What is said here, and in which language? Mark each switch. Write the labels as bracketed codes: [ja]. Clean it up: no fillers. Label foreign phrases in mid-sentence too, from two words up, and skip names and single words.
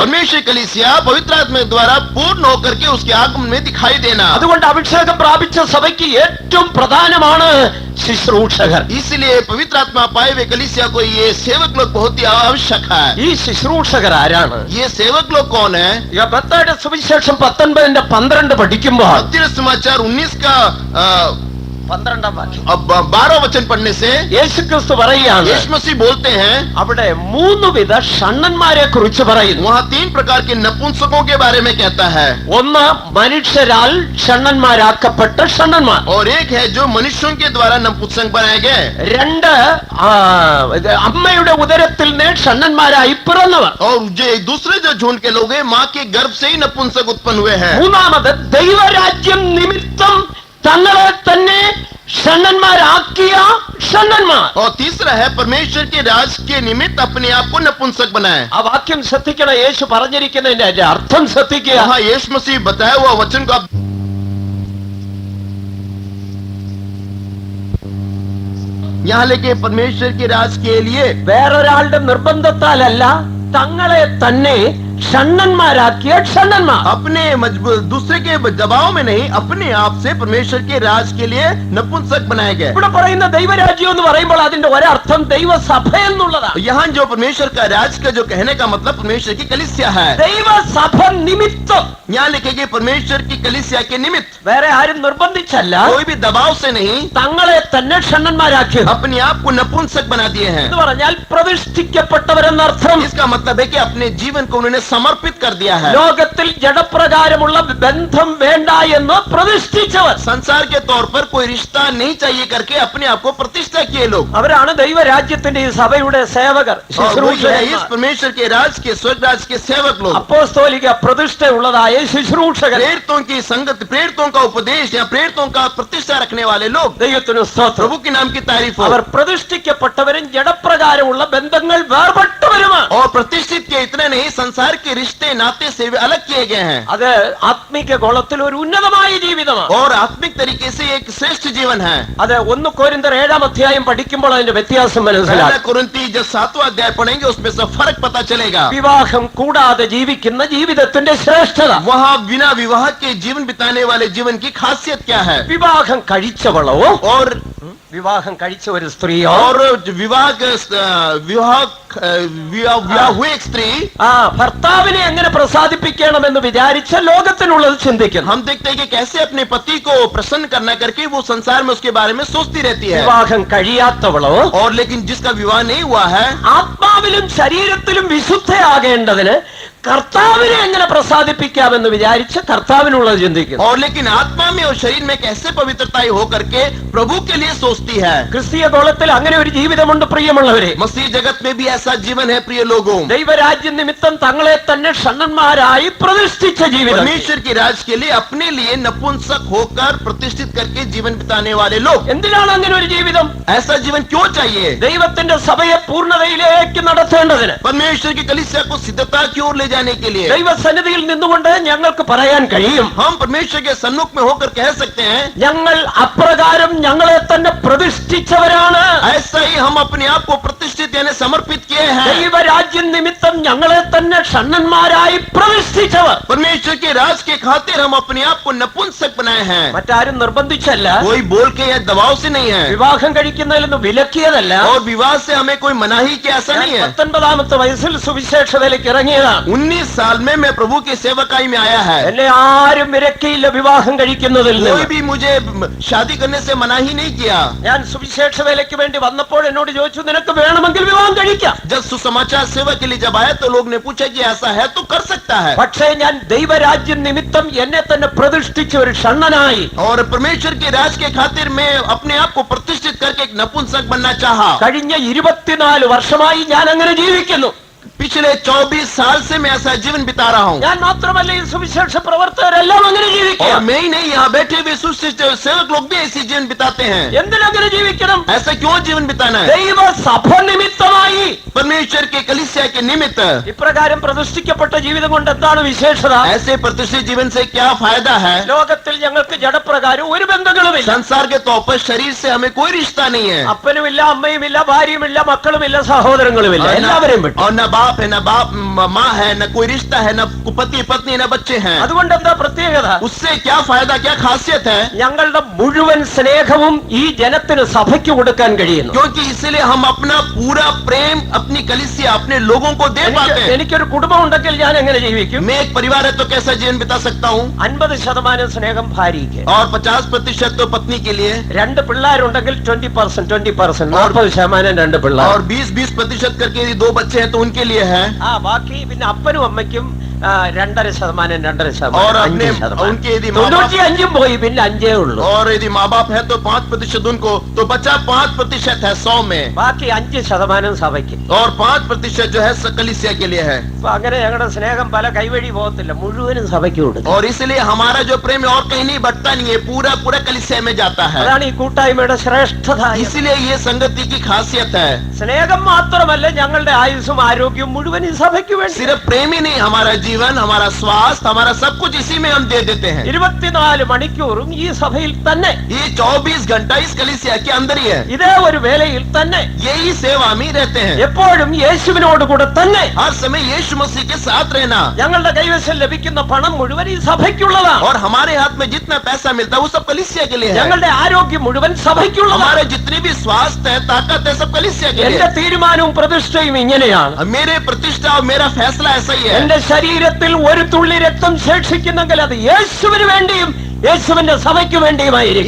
[hi] परमेश्वर कलीसिया पवित्र आत्मा द्वारा पूर्ण होकर के उसके आगमन में दिखाई देना. [ml] അതുകൊണ്ട് അഭിഷേകം പ്രാപിച്ച സഭയ്ക്ക് ഏറ്റവും പ്രധാനമാണ് ശുശ്രൂഷകർ. [hi] इसलिए पवित्र आत्मा पाए हुए कलीसिया को ये सेवक लोग बहुत ही आवश्यक है. [ml] ഈ ശുശ്രൂഷകർ ആരാണ്? [hi] ये सेवक लोग कौन है? [ml] മത്തായിയുടെ സുവിശേഷം 19:12 പഠിക്കുമ്പോൾ [hi] मत्ती समाचार 19 का [ml] 12 വാക്യം [hi] 12 वचन पढ़ने से [ml] യേശുക്രിസ്തു പറയുകയാണ്, [hi] यीशु मसीह बोलते हैं, [ml] അവിടെ 3 വിധ ഷണ്ണന്മാരെ കുറിച്ച് പറയുന്നു. [hi] वहाँ 3 प्रकार के नपुंसकों के बारे में कहता है. [ml] ഒന്ന് മനുഷ്യരാൽ ഷണ്ണന്മാരാക്കപ്പെട്ട ഷണ്ണന്മാർ. [hi] और एक है जो मनुष्यों के द्वारा नपुंसक बनाए गए. [ml] 2 അമ്മയുടെ ഉദരത്തിൽ നിന്ന് ഷണ്ണന്മാരായി പിറന്നവർ. [hi] और जो दूसरे जो झुंड के लोग हैं, माँ के गर्भ से ही नपुंसक उत्पन्न हुए हैं. [ml] മൂന്നാമത് ദൈവരാജ്യം നിമിത്തം തങ്ങളെ തന്നെ ഷണ്ണന്മാരാക്കിയ ഷണ്ണന്മാർ. [hi] और तीसरा है परमेश्वर के राज के निमित्त अपने आप को नपुंसक बनाए. [ml] ആ വാക്യം ശ്രദ്ധിക്കണം. യേശു പറഞ്ഞിരിക്കുന്നതിന്റെ അർത്ഥം ശ്രദ്ധിക്കുക. [hi] यहाँ यीशु मसीह बताया हुआ वचन को आप यहाँ लेके परमेश्वर के राज के लिए [ml] വേറൊരാളുടെ നിർബന്ധത്താലല്ല, തങ്ങളെ തന്നെ ഷണ്ണന്മാരാക്കിയ ഷണ്ണന്മാർ. [hi] अपने मजबूर दूसरे के दबाव में नहीं, अपने आप से परमेश्वर के राज के लिए नपुंसक बनाए गए. [ml] ഇവിടെ പറയുന്ന ദൈവരാജ്യം എന്ന് പറയുമ്പോൾ അതിന്റെ ഒരർത്ഥം ദൈവസഭ എന്നുള്ളതാണ്. [hi] यहाँ जो परमेश्वर का राज का जो कहने का मतलब परमेश्वर की कलीसिया है. [ml] ദൈവസഭ നിമിത്തം, [hi] यहाँ लिखेंगे परमेश्वर की कलीसिया के निमित्त. [ml] വേറെ ആരും നിർബന്ധിച്ചല്ല, [hi] कोई भी दबाव से नहीं, [ml] തങ്ങളെ തന്നെ ഷണ്ണന്മാരാക്കി. [hi] अपने आप को नपुंसक बना दिए हैं. [ml] എന്ന് പറഞ്ഞാൽ പ്രതിഷ്ഠിക്കപ്പെട്ടവരെന്നർത്ഥം. [hi] इसका मतलब है कि अपने जीवन को उन्होंने समर्पित कर दिया है. [ml] ലോകത്തിൽ ജഡപ്രകാരമുള്ള ബന്ധം വേണ്ട എന്ന് പ്രതിഷ്ഠിച്ചവർ. [hi] संसार के तौर पर कोई रिश्ता नहीं चाहिए करके अपने आप को प्रतिष्ठा किए लोग. [ml] അവരാണ് ദൈവരാജ്യത്തിന്റെ ഈ സഭയുടെ സേവകർ, [hi] और वही है इस [ml] ശുശ്രൂഷകന്മാർ. [hi] परमेश्वर के राज के स्वर्ग राज के सेवक लोग. [ml] അപ്പോസ്തോലിക പ്രതിഷ്ഠയുള്ളതായ ശുശ്രൂഷകർ. [hi] प्रेरितों की संगत, प्रेरितों का उपदेश या प्रेरितों का प्रतिष्ठा रखने वाले लोग. [ml] ദൈവത്തിന് സ്തോത്രം. [hi] प्रभु के नाम की तारीफ हो. [ml] അവർ പ്രതിഷ്ഠിക്കപ്പെട്ടവരും ജഡപ്രകാരമുള്ള ബന്ധങ്ങൾ വേർപെട്ടവരുമാണ്. [hi] और प्रतिष्ठित के इतने नहीं, संसार के रिश्ते नाते से वे अलग किए गए हैं. [ml] അത് ആത്മീക ഗോളത്തിൽ ഒരു ഉന്നതമായ ജീവിതമാണ്. [hi] और आत्मिक तरीके से एक श्रेष्ठ जीवन है. [ml] അത് 1 കൊരിന്ത്യർ 7-ാം അധ്യായം പഠിക്കുമ്പോൾ അതിന്റെ വ്യത്യാസം [hi] पहला [ml] മനസ്സിലാക്കും. [hi] कुरिन्ती जब 7वां अध्याय पढ़ेंगे उसमें से फर्क पता चलेगा. [ml] വിവാഹം കൂടാതെ ജീവിക്കുന്ന ജീവിതത്തിന്റെ ശ്രേഷ്ഠത. [hi] वहाँ बिना विवाह के जीवन बिताने वाले जीवन की खासियत क्या है? [ml] വിവാഹം കഴിച്ചവളോ, [hi] और [ml] വിവാഹം കഴിച്ച ഒരു സ്ത്രീയോ, [hi] विवाह हुए एक स्त्री [ml] ഭർത്താവിനെ എങ്ങനെ പ്രസാദിപ്പിക്കണമെന്ന് വിചാരിച്ച ലോകത്തിനുള്ളത് ചിന്തിക്കുന്നു. [hi] हम देखते हैं कि कैसे अपने पति को प्रसन्न करना करके वो संसार में उसके बारे में सोचती रहती है. [ml] വിവാഹം കഴിയാത്തവളോ, [hi] और लेकिन जिसका विवाह नहीं हुआ है, [ml] ആത്മാവിലും ശരീരത്തിലും വിശുദ്ധയാകേണ്ടതിന് കർത്താവിനെ എങ്ങനെ പ്രസാദിപ്പിക്കാമെന്ന് വിചാരിച്ച് കർത്താവിനുള്ളത് ചിന്തിക്കുന്നു. [hi] और लेकिन आत्मा में और शरीर में कैसे पवित्रताई हो करके प्रभु के लिए सोचती है. [ml] ക്രിസ്തീയ ഗോളത്തിൽ അങ്ങനെ ഒരു ജീവിതമുണ്ട് പ്രിയമുള്ളവരെ. [hi] मसीह जगत में भी ऐसा जीवन है प्रिय लोगों. [ml] ദൈവരാജ്യ നിമിത്തം തങ്ങളെ തന്നെ ഷണ്ണന്മാരായി പ്രതിഷ്ഠിച്ച ജീവിതം. [hi] परमेश्वर के राज के लिए अपने लिए नपुंसक होकर प्रतिष्ठित करके जीवन बिताने वाले लोग. [ml] എന്തിനാണ് അങ്ങനെ ഒരു ജീവിതം? [hi] ऐसा जीवन क्यों चाहिए? [ml] ദൈവത്തിന്റെ സഭയെ പൂർണ്ണതയിലേക്ക് നടത്തേണ്ടതിന്, [hi] परमेश्वर की कलीसिया को सिद्धता की ओर ले जाने के लिए. [ml] ദൈവസന്നിധിയിൽ നിന്നുകൊണ്ട് ഞങ്ങൾക്ക് പറയാൻ കഴിയും, [hi] हम परमेश्वर के सम्मुख में होकर कह सकते हैं, [ml] ഞങ്ങൾ അപ്രകാരം ഞങ്ങളെ തന്നെ പ്രതിഷ്ഠിച്ചവരാണ്. [hi] ऐसा ही हम अपने आप को प्रतिष्ठित यानी समर्पित किए हैं. [ml] ദൈവരാജ്യം നിമിത്തം ഞങ്ങളെ തന്നെ ഷണ്ണന്മാരായി പ്രതിഷ്ഠിച്ചവർ. [hi] परमेश्वर के राज के खातिर हम अपने आप को नपुंसक बनाए हैं. [ml] മറ്റാരും നിർബന്ധിച്ചല്ല, [hi] कोई बोल के या दबाव से नहीं है. [ml] വിവാഹം കഴിക്കുന്നതിൽ നിന്ന് വിലക്കിയതല്ല. [hi] और विवाह से हमें कोई मनाही के ऐसा नहीं है. [ml] 19-ാമത്തെ വയസ്സിൽ സുവിശേഷതയിലേക്ക് ഇറങ്ങിയതാണ്. [hi] 19 साल में मैं प्रभु के सेवकाई में आया है. [ml] എന്നെ ആരും വിലക്കിയില്ല വിവാഹം കഴിക്കുന്നതിൽ [hi] कोई [ml] നിന്ന്. [hi] भी मुझे शादी करने से मनाही नहीं किया. [ml] ഞാൻ സുവിശേഷതയിലേക്ക് വേണ്ടി വന്നപ്പോൾ എന്നോട് ചോദിച്ചു, നിനക്ക് വേണമെങ്കിൽ വിവാഹം കഴിക്കാം. [hi] जब सुसमाचार सेवा के लिए जब आया तो लोग ने पूछा कि ऐसा है तो कर सकता है. [ml] പക്ഷേ ഞാൻ ദൈവരാജ്യം നിമിത്തം എന്നെ തന്നെ പ്രതിഷ്ഠിച്ച ഒരു ഷണ്ണനായി, [hi] और परमेश्वर के राज के खातिर मैं अपने आप को प्रतिष्ठित करके एक नपुंसक बनना चाहा. [ml] കഴിഞ്ഞ 24 വർഷമായി ഞാൻ അങ്ങനെ ജീവിക്കുന്നു. [hi] पिछले 24 साल से मैं ऐसा जीवन बिता रहा हूँ। [ml] ഞാൻ മാത്രമല്ല ഈ സുവിശേഷ പ്രവർത്തകരെല്ലാം അങ്ങനെ ജീവിക്കുക. [hi] और मैं ही नहीं, यहाँ बैठे हुए सुशिष्ट सेवक लोग भी ऐसी जीवन बिताते हैं। [ml] എന്തിനങ്ങനെ ജീവിക്കണം? [hi] ऐसा क्यों जीवन बिताना है? [ml] ദൈവ സഭ നിമിത്തമായി [hi] परमेश्वर के कलीसिया के निमित्त [ml] ഇപ്രകാരം പ്രതിഷ്ഠിക്കപ്പെട്ട ജീവിതം കൊണ്ട് എന്താണ് വിശേഷത? [hi] ऐसे प्रतिष्ठित जीवन से क्या फायदा है? [ml] ലോകത്തിൽ ഞങ്ങൾക്ക് ജഡപ്രകാരം ഒരു ബന്ധങ്ങളുമില്ല. [hi] संसार के तौर पर शरीर से हमें कोई रिश्ता नहीं है। [ml] അപ്പനുമില്ല, അമ്മയുമില്ല, ഭാര്യയുമില്ല, മക്കളുമില്ല, സഹോദരങ്ങളുമില്ല, എല്ലാവരെയും വിട്ടു. [hi] और न बाप है, न बाप माँ है, न कोई रिश्ता है, न पति पत्नी, न बच्चे हैं। [ml] അതുകൊണ്ട് എന്താ പ്രത്യേകത? [hi] उससे क्या फायदा, क्या खासियत है? [ml] ഞങ്ങളുടെ മുഴുവൻ സ്നേഹവും ഈ ജനത്തിന് സഭയ്ക്ക് കൊടുക്കാൻ കഴിയുന്നു. [hi] क्योंकि इसलिए हम अपना पूरा प्रेम अपनी कलीसिया अपने लोगों को दे पाते हैं। [ml] എനിക്കൊരു കുടുംബം ഉണ്ടെങ്കിൽ ഞാൻ എങ്ങനെ ജീവിക്കും? [hi] मैं एक परिवार है तो कैसा जीवन बिता सकता हूँ? [ml] 50% സ്നേഹം ഭാര്യയ്ക്ക്, [hi] और 50% तो पत्नी के लिए, [ml] 2 പിള്ളേരുണ്ടെങ്കിൽ 20%, 40% 2 പിള്ളേർ. [hi] और 20% करके यदि 2 बच्चे हैं तो उनके लिए है। [ml] ബാക്കി പിന്നെ അപ്പനും അമ്മയ്ക്കും 2.5%, [hi] और अपने उनके यदि [ml] 95 പോയി, പിന്നെ 5 ഉള്ളൂ. [hi] और यदि माँ बाप है तो 5% उनको, तो बचा 5% है 100 में, [ml] ബാക്കി 5% സഭയ്ക്ക്. [hi] और 5% जो है कलीसिया के लिए है। [ml] അപ്പൊ അങ്ങനെ ഞങ്ങളുടെ സ്നേഹം പല കൈവഴി പോകത്തില്ല, മുഴുവനും സഭയ്ക്ക് കൊടുക്കും. [hi] और इसलिए हमारा जो प्रेम है और कहीं नहीं बढ़ता नहीं है, पूरा पूरा कलीसिया में जाता है। [ml] അതാണ് ഈ കൂട്ടായ്മയുടെ ശ്രേഷ്ഠത. [hi] इसलिए ये संगति की खासियत है। [ml] സ്നേഹം മാത്രമല്ല, ഞങ്ങളുടെ ആയുസ്സും ആരോഗ്യവും മുഴുവൻ ഈ സഭയ്ക്ക് വേണ്ടി. [hi] सिर्फ प्रेम ही नहीं, हमारा जीवन, हमारा स्वास्थ्य, हमारा सब कुछ इसी में हम दे देते हैं। [ml] 24 മണിക്കൂറും ഈ സഭയിൽ തന്നെ, [hi] ये 24 घंटा इस कलीसिया के अंदर ही है, [ml] ഇതേ ഒരു വേലയിൽ തന്നെ, [hi] यही सेवा में ही रहते हैं। [ml] എപ്പോഴും യേശുവിനോട് കൂടെ തന്നെ. [hi] हर समय यीशु मसीह के साथ रहना। [ml] ഞങ്ങളുടെ കൈവശം ലഭിക്കുന്ന പണം മുഴുവൻ ഈ സഭയ്ക്കുള്ളതാണ്. [hi] और हमारे हाथ में जितना पैसा मिलता है वो सब कलीसिया के लिए है। [ml] ഞങ്ങളുടെ ആരോഗ്യം മുഴുവൻ സഭയ്ക്കുള്ളതാണ്. [hi] हमारे जितनी भी स्वास्थ्य है, ताकत है, सब कलीसिया के लिए [ml] എന്റെ [hi] है। [ml] തീരുമാനവും പ്രതിഷ്ഠയും ഇങ്ങനെയാണ്. [hi] मेरे प्रतिष्ठा और मेरा फैसला ऐसा ही है। [ml] എന്റെ ശരീരത്തിൽ ഒരു തുള്ളി രക്തം ശേഷിക്കുന്നെങ്കിൽ അത് യേശുവിന് വേണ്ടിയും യേശുവിന്റെ സഭയ്ക്ക് വേണ്ടിയുമായിരിക്കും.